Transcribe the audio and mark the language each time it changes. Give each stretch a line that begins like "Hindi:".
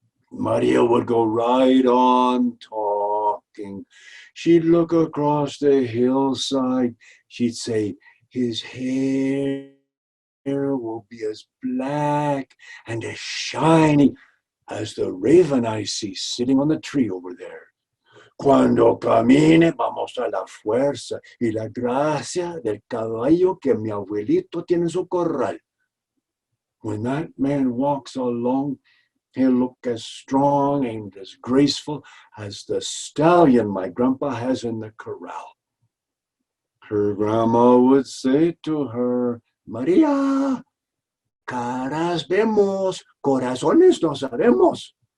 English: Maria would go right on talking. She'd look across the hillside. She'd say, his hair will be as black and as shiny as the raven I see sitting on the tree over there.
Spanish: Cuando camine, vamos a la fuerza y la gracia del caballo que mi abuelito tiene en su corral.
English: When that man walks along, he'll look as strong and as graceful as the stallion my grandpa has in the corral. Her grandma would say to her, Maria,
Spanish: caras vemos, corazones no sabemos.